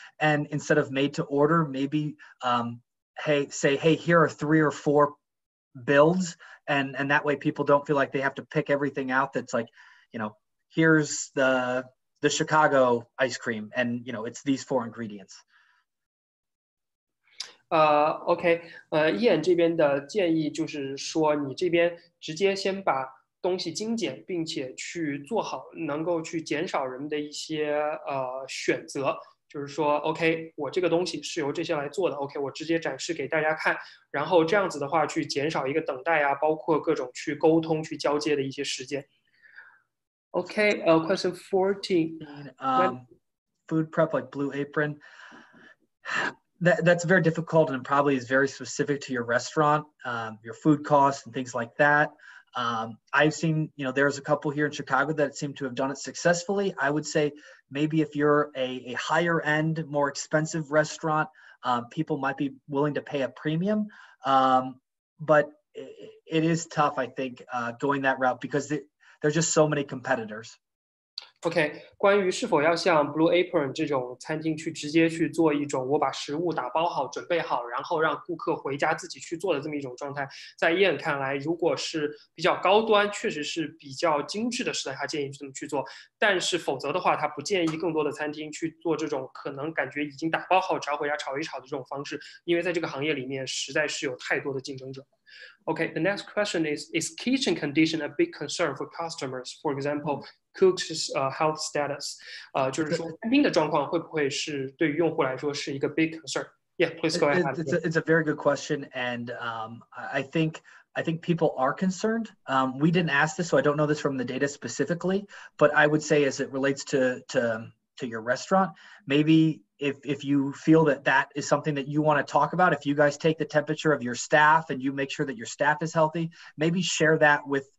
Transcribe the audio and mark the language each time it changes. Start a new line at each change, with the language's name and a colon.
English: And instead of made to order, maybe, hey, here are 3 or 4 builds. And that way people don't feel like they have to pick everything out. That's like, here's the Chicago ice cream and, it's these 4 ingredients.
Chinese: OK， Ian 这边的建议就是说，你这边直接先把东西精简，并且去做好，能够去减少人们的一些选择。就是说 ，OK， 我这个东西是由这些来做的 ，OK， 我直接展示给大家看，然后这样子的话，去减少一个等待啊，包括各种去沟通、去交接的一些时间。
English: OK， question 14. Food prep like Blue Apron. That's very difficult and probably is very specific to your restaurant, your food costs and things like that. I've seen, there's a couple here in Chicago that seem to have done it successfully. I would say maybe if you're a higher end, more expensive restaurant, people might be willing to pay a premium. But it is tough, I think, going that route because there's just so many competitors.
Chinese: OK， 关于是否要像 Blue Apron 这种餐厅去直接去做一种我把食物打包好、准备好，然后让顾客回家自己去做的这么一种状态，在Ian看来，如果是比较高端，确实是比较精致的食材，他建议这么去做。但是否则的话，他不建议更多的餐厅去做这种可能感觉已经打包好、只要回家炒一炒的这种方式，因为在这个行业里面实在是有太多的竞争者。
English: Okay, the next question is kitchen condition a big concern for customers? For example, cooks' health status.
Chinese: 就是说餐厅的状况会不会是对于用户来说是一个
English: big concern? Yeah, please go ahead. It's a very good question, and I think people are concerned. We didn't ask this, so I don't know this from the data specifically, but I would say as it relates to your restaurant, maybe if you feel that is something that you want to talk about, if you guys take the temperature of your staff and you make sure that your staff is healthy, maybe share that with